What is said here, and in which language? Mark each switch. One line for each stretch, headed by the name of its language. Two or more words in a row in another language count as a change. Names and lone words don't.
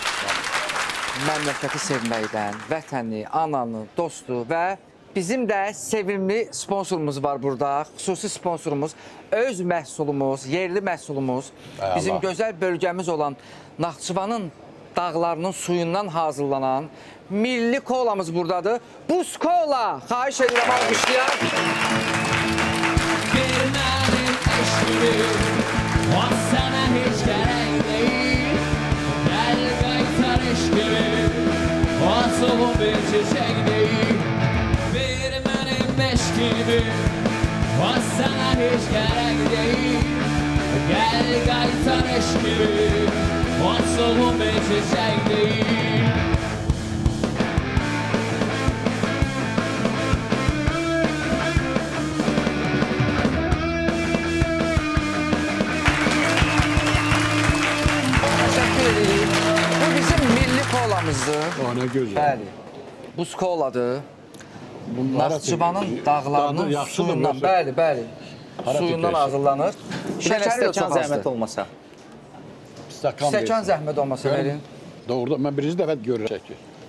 Azerbaijani: Məmləkəti sevməkdən, vətəni, ananı, dostu və bizim də sevimli sponsorumuz var burada. Xüsusi sponsorumuz, öz məhsulumuz, yerli məhsulumuz. Bizim gözəl bölgəmiz olan Naxçıvanın dağlarının suyundan hazırlanan milli kolamız buradadır. Buz kola. Xahiş edirəm alqışlayaq.
Turkish: Sana hiç gerek değil. Gel kaytar eşkimi. O soğuk bir çiçek değil. Bir benim eşkimi. O sana hiç gerek değil. Gel kaytar eşkimi. O soğuk bir çiçek değil.
Azerbaijani: Bu bizim milli kolamızdır. O nə gözəl. Bəli. Buz koladır. Naxçıvanın dağlarının Yaxşıdır, suyundan, yoxsa? bəli, suyundan hazırlanır. Bir dənə Şəkəri də stəkan çox zəhmət azdır. olmasa. Stəkan zəhmət olmasa verin. Doğrudan mən birinci dəfə görürəm ki.